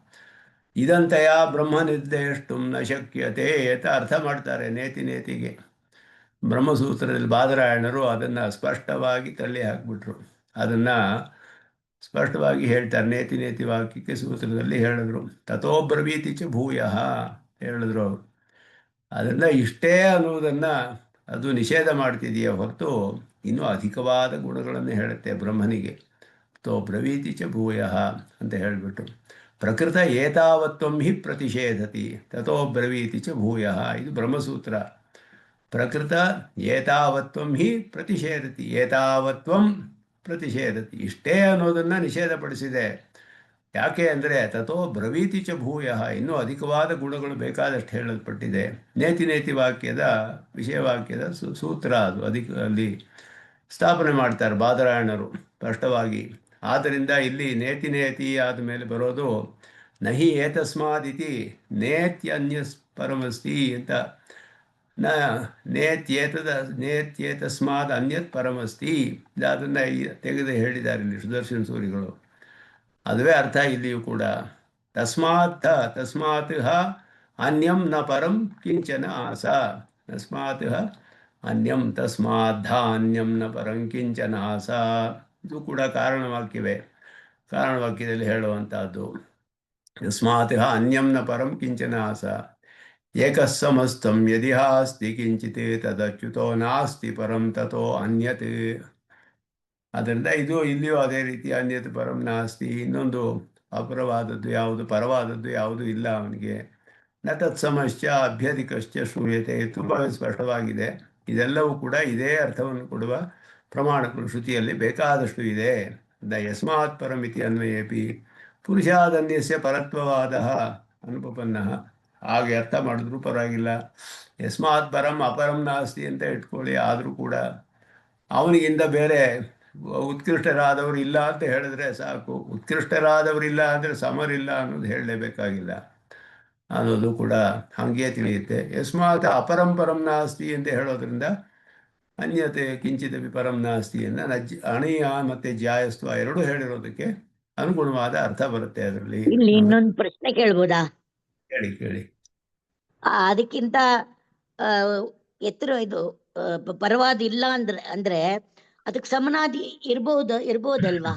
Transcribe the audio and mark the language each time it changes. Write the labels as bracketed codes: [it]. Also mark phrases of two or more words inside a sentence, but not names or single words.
[sa] ಇದಂತೆಯ ಬ್ರಹ್ಮ ನಿರ್ದೇಷ್ಟು ನ ಶಕ್ಯತೆ [kn] ಅಂತ ಅರ್ಥ ಮಾಡ್ತಾರೆ ನೇತಿ ನೇತಿಗೆ. ಬ್ರಹ್ಮಸೂತ್ರದಲ್ಲಿ ಬಾದರಾಯಣರು ಅದನ್ನು ಸ್ಪಷ್ಟವಾಗಿ ತಳ್ಳಿ ಹಾಕಿಬಿಟ್ರು. ಅದನ್ನು ಸ್ಪಷ್ಟವಾಗಿ ಹೇಳ್ತಾರೆ. [sa] ನೇತಿ ನೇತಿ [kn] ವಾಕ್ಯಕ್ಕೆ ಸೂತ್ರದಲ್ಲಿ ಹೇಳಿದ್ರು. [sa] ತಥೋ ಬ್ರವೀತಿ ಚ ಭೂಯಃ [kn] ಹೇಳಿದ್ರು ಅವರು. [sa] ಅದನ್ನು ಇಷ್ಟೇ ಅನ್ನುವುದನ್ನು ಅದು ನಿಷೇಧ ಮಾಡ್ತಿದೆಯೇ ಹೊರತು ಇನ್ನೂ ಅಧಿಕವಾದ ಗುಣಗಳನ್ನು ಹೇಳುತ್ತೆ ಬ್ರಹ್ಮನಿಗೆ. ತೋ ಬ್ರವೀತಿ ಚ ಭೂಯಃ [kn] ಅಂತ ಹೇಳಿಬಿಟ್ಟು [sa] ಪ್ರಕೃತ ಏತಾವತ್ವಂ ಹಿ ಪ್ರತಿಷೇಧತಿ ತಥೋ ಬ್ರವೀತಿ ಚ ಭೂಯಃ. [kn] ಇದು ಬ್ರಹ್ಮಸೂತ್ರ. [sa] ಪ್ರಕೃತ ಏತಾವತ್ವಂ ಹಿ ಪ್ರತಿಷೇಧತಿ, ಏತಾವತ್ವಂ ಪ್ರತಿಷೇಧತಿ, [kn] ಇಷ್ಟೇ ಅನ್ನೋದನ್ನು ನಿಷೇಧಪಡಿಸಿದೆ. ಯಾಕೆ ಅಂದರೆ [sa] ತಥೋ ಬ್ರವೀತಿ ಚ ಭೂಯಃ, [kn] ಇನ್ನೂ ಅಧಿಕವಾದ ಗುಣಗಳು ಬೇಕಾದಷ್ಟು ಹೇಳಲ್ಪಟ್ಟಿದೆ. [sa] ನೇತಿ ನೇತಿ [kn] ವಾಕ್ಯದ ವಿಷಯವಾಕ್ಯದ ಸೂತ್ರ ಅದು. ಅಲ್ಲಿ ಸ್ಥಾಪನೆ ಮಾಡ್ತಾರೆ ಬಾದರಾಯಣರು ಸ್ಪಷ್ಟವಾಗಿ. ಆದ್ದರಿಂದ ಇಲ್ಲಿ [sa] ನೇತಿ ನೇತಿ [kn] ಆದಮೇಲೆ ಬರೋದು [sa] ನಹಿ ಏತಸ್ಮಾದಿತಿ ನೇತ್ಯನ್ಯ ಪರಮಸ್ತಿ ಅಂತ. ನೇತ್ಯೇತಸ್ಮಾದ್ ಅನ್ಯತ್ ಪರಮಸ್ತಿ, [kn] ಅದನ್ನು ತೆಗೆದು ಹೇಳಿದ್ದಾರೆ ಇಲ್ಲಿ ಸುದರ್ಶನ ಸೂರಿಗಳು. ಅದುವೇ ಅರ್ಥ ಇಲ್ಲಿಯೂ ಕೂಡ. [sa] ತಸ್ಮಾತ್ ಅನ್ಯಂ ನ ಪರಂ ಕಿಂಚನ ಆಸ. ತಸ್ಮಾತ್ ಅನ್ಯಂ ತಸ್ಮಾದ್ಧಾನ್ಯಂ ನ ಪರಂ ಕಿಂಚನ ಆಸ. [kn] ಇದು ಕೂಡ ಕಾರಣವಾಕ್ಯವೇ. ಕಾರಣವಾಕ್ಯದಲ್ಲಿ ಹೇಳುವಂಥದ್ದು. [sa] ತಸ್ಮಾತ್ ಅನ್ಯಂ ನ ಪರಂ ಕಿಂಚನ ಆಸ ಏಕಸ್ಸಮಸ್ತಂ ಯದಿಹಾಸ್ತಿ ಕಿಂಚಿತ್ ತದಚ್ಯುತೋ ನಾಸ್ತಿ ಪರಂ ತಥೋ ಅನ್ಯತ್. [kn] ಆದ್ದರಿಂದ ಇದು ಇಲ್ಲಿಯೂ ಅದೇ ರೀತಿ [sa] ಅನ್ಯತ್ ಪರಂ ನಾಸ್ತಿ. [kn] ಇನ್ನೊಂದು ಅಪರವಾದದ್ದು ಯಾವುದು, ಪರವಾದದ್ದು ಯಾವುದು ಇಲ್ಲ ಅವನಿಗೆ. [sa] ನ ತತ್ಸಮಶ್ಚ ಅಭ್ಯಧಿಕಶ್ಚ ಶ್ರೂಯತೆ, [kn] ತುಂಬ ಸ್ಪಷ್ಟವಾಗಿದೆ. ಇದೆಲ್ಲವೂ ಕೂಡ ಇದೇ ಅರ್ಥವನ್ನು ಕೊಡುವ ಪ್ರಮಾಣಗಳು ಶ್ರುತಿಯಲ್ಲಿ ಬೇಕಾದಷ್ಟು ಇದೆ. [sa] ಯಸ್ಮಾತ್ ಪರಮಿತಿ ಅನ್ವಯೇಪಿ ಪುರುಷಾದನ್ಯಸ್ಯ ಪರತ್ವವಾದ ಅನುಪಪನ್ನ. [kn] ಹಾಗೆ ಅರ್ಥ ಮಾಡಿದ್ರು ಪರವಾಗಿಲ್ಲ. [sa] ಯಸ್ಮಾತ್ ಪರಂ ಅಪರಂ ನಾಸ್ತಿ [kn] ಅಂತ ಇಟ್ಕೊಳ್ಳಿ. ಆದರೂ ಕೂಡ ಅವನಿಗಿಂತ ಬೇರೆ ಉತ್ಕೃಷ್ಟರಾದವರು ಇಲ್ಲ ಅಂತ ಹೇಳಿದ್ರೆ ಸಾಕು. ಉತ್ಕೃಷ್ಟರಾದವರಿಲ್ಲ ಅಂದರೆ ಸಮರಿಲ್ಲ ಅನ್ನೋದು ಹೇಳಲೇಬೇಕಾಗಿಲ್ಲ ಅನ್ನೋದು ಕೂಡ ಹಾಗೆ ತಿಳಿಯುತ್ತೆ. [sa] ಯಸ್ಮಾತ್ ಅಪರಂ ಪರಂ ನಾಸ್ತಿ [kn] ಅಂತ ಹೇಳೋದ್ರಿಂದ [sa] ಅನ್ಯತೆ ಕಿಂಚಿದಪಿ ಪರಂ ನಾಸ್ತಿ [kn] ಅನ್ನ ಅಣಿಯ ಮತ್ತು ಜಾಯಸ್ತ್ವ ಎರಡೂ ಹೇಳಿರೋದಕ್ಕೆ ಅನುಗುಣವಾದ ಅರ್ಥ ಬರುತ್ತೆ ಅದರಲ್ಲಿ. ಇಲ್ಲಿ ಇನ್ನೊಂದು ಪ್ರಶ್ನೆ ಕೇಳ್ಬೋದಾ? ಕೇಳಿ. ಅದಕ್ಕಿಂತ ಆ, ಎತ್ತರ ಇದು ಪರವಾದ ಇಲ್ಲ ಅಂದ್ರೆ ಅದಕ್ಕೆ ಸಮನಾದಿ ಇರ್ಬೋದಲ್ವಾ?